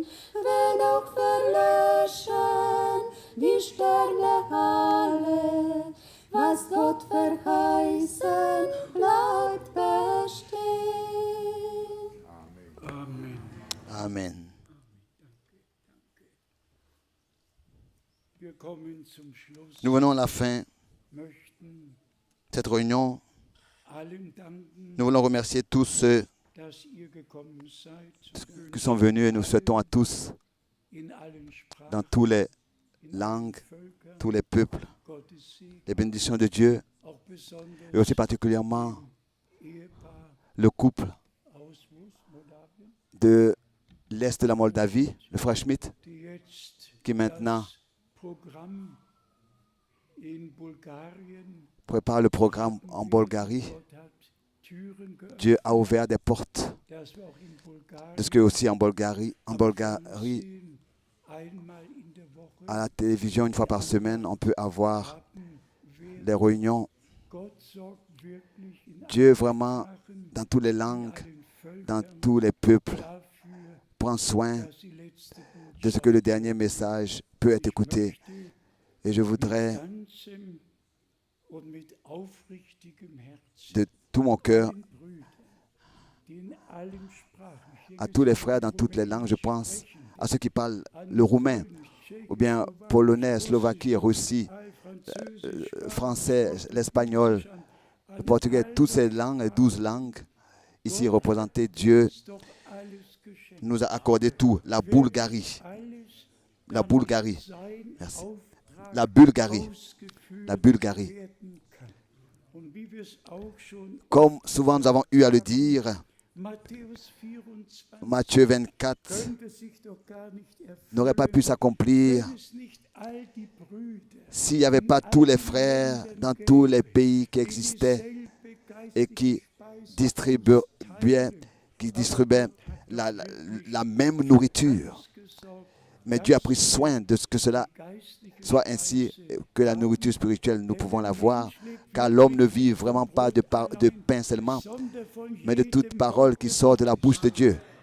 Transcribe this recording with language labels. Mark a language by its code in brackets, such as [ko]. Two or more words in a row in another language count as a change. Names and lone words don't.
[de] Wenn auch verlöschen die Sterne alle, was Gott verheißen, bleibt bestehen. Amen. Wir kommen zum Schluss, [fr] Nous venons à la fin [de] möchten [fr] de cette réunion. [de] allen danken, [fr] Nous voulons remercier tous ceux [de] dass ihr gekommen seid, zu [fr] qui sont venus et nous souhaitons à tous, [de] in allen Sprachen, [fr] dans toutes les [de] in allen [fr] langues, [de] Völkern, [fr] tous les peuples, [de] Gottes Segen, [fr] les bénédictions de Dieu [de] auch besonders [fr] et aussi particulièrement [de] Ehepaar [fr] le couple [de] aus Moldawien, [fr] de l'Est de la Moldavie, le frère Schmidt, [de] die jetzt [fr] qui maintenant [de] das Programm in Bulgarien [fr] prépare le programme en Bulgarie. [de] Gott hat Türen geöffnet, [fr] Dieu a ouvert des portes [de] dass wir auch in Bulgarien [fr] de ce que aussi en Bulgarie, [de] Fernsehen einmal in der Woche [fr] à la télévision, une fois par semaine, on peut avoir [de] haben werden. [fr] des réunions. [de] Gott sorgt wirklich in [fr] Dieu [de] allen [fr] vraiment, [de] Sprachen, [fr] dans toutes les [de] in [fr] langues, [de] allen [fr] dans [de] Völkern [fr] tous les peuples, [de] dafür, [fr] prend soin [de] dass die letzte [fr] de ce que le dernier message peut être écouté. [de] Botschaft [fr] Et je [de] mit [fr] voudrais, [de] ganzem und mit aufrichtigem Herzen [fr] de tout mon cœur, [de] den Brüdern, die in allen Sprachen, hier [fr] à tous les [de] gesagt, [fr] frères dans toutes les langues, je [de] Rumänisch [fr] pense [de] sprechen, [fr] à ceux qui parlent [de] an [fr] le roumain, [de] Polnisch, Tschechisch, [fr] ou bien [de] Slowakisch, [fr] polonais, Slovaquie, [de] Russisch, [fr] Russie, [de] Französisch, [fr] français, [de] Spanisch, [fr] l'espagnol, [de] an [fr] le portugais, [de] all [fr] toutes ces [de] den [fr] langues, [de] Sprachen. [fr] 12 langues, ici représentées, Dieu [de] Uns doch alles geschenkt. [fr] nous a accordé tout. La Bulgarie, [de] Alles [fr] la [de] kann [fr] Bulgarie, [de] sein [fr] merci. [de] Auftrag [fr] La Bulgarie, [de] ausgeführt [fr] la Bulgarie. [de] werden kann. Und wie wir es auch schon [fr] Comme souvent nous avons eu à le dire, [de] Matthäus 24 [fr] Matthieu 24 [de] könnte sich doch gar nicht [fr] n'aurait pas pu [de] erfüllen, [fr] s'accomplir [de] wenn es nicht all die Brüder [fr] s'il n'y avait pas tous les frères dans tous les pays qui existaient et qui distribuaient la même nourriture. Mais Dieu a pris soin de ce que cela soit ainsi, que la nourriture spirituelle, nous pouvons la voir, car l'homme ne vit vraiment pas de pain seulement, mais de toute parole qui sort de la bouche de Dieu.